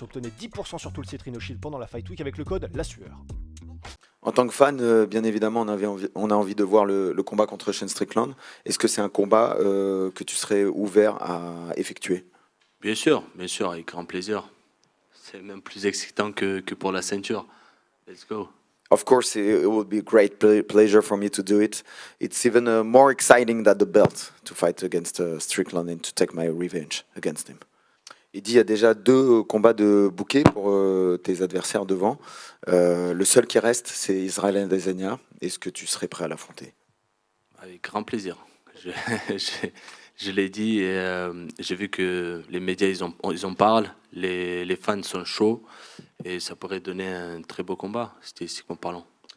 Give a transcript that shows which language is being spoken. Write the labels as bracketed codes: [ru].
[fr] Obtenez 10% sur tout le site Rhino Shield pendant la Fight Week avec le code La Sueur. En tant que fan, bien évidemment, on a envie de voir le combat contre Sean Strickland. Est-ce que c'est un combat que tu serais ouvert à effectuer? Bien sûr, avec grand plaisir. C'est même plus excitant que pour la ceinture. [en] Let's go. Of course, it would be a great pleasure for me to do it. It's even more exciting than the belt to fight against Strickland and to take my revenge against him. [fr] Il dit il y a déjà deux combats de bouquet pour tes adversaires devant. Le seul qui reste, c'est Israël Adesanya. Est-ce que tu serais prêt à l'affronter? Avec grand plaisir. Je, je, je l'ai dit et j'ai vu que les médias ils en parlent, les fans sont chauds et ça pourrait donner un très beau combat, stylistiquement parlant.